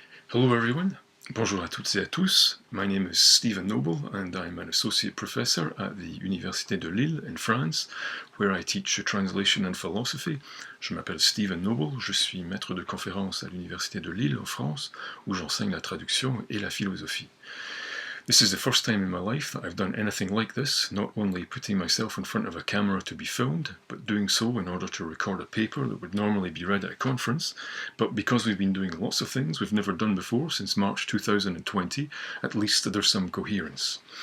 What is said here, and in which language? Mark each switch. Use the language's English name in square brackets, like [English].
[English] Hello everyone, [French] bonjour à toutes et à tous. [English] My name is Stephen Noble and I'm an associate professor at the Université de Lille in France, where I teach translation and philosophy. [French] Je m'appelle Stephen Noble, je suis maître de conférence à l'Université de Lille en France, où j'enseigne la traduction et la philosophie. [English] This is the first time in my life that I've done anything like this, not only putting myself in front of a camera to be filmed, but doing so in order to record a paper that would normally be read at a conference. But because we've been doing lots of things we've never done before since March 2020, at least there's some coherence.